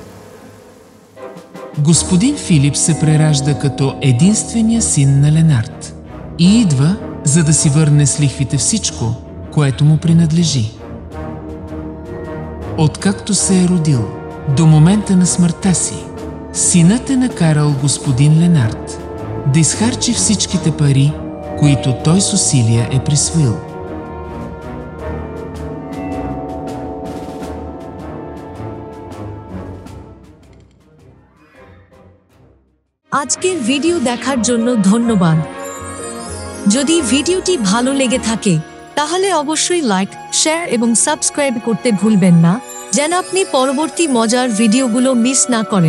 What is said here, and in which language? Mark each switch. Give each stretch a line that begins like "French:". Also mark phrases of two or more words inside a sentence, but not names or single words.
Bulgarian: Господин Филип се преражда като единствения син на Ленард и идва, за да си върне с лихвите всичко, което му принадлежи. Откакто се е родил до момента на смъртта си, синът е накарал господин Ленард да изхарчи всичките пари, които той с усилия е присвоил.
Bangla: আজকের ভিডিও দেখার জন্য ধন্যবাদ। যদি ভিডিওটি ভালো লেগে থাকে তাহলে অবশ্যই লাইক, শেয়ার এবং সাবস্ক্রাইব করতে ভুলবেন না, যেন আপনি পরবর্তী মজার ভিডিওগুলো মিস না করেন।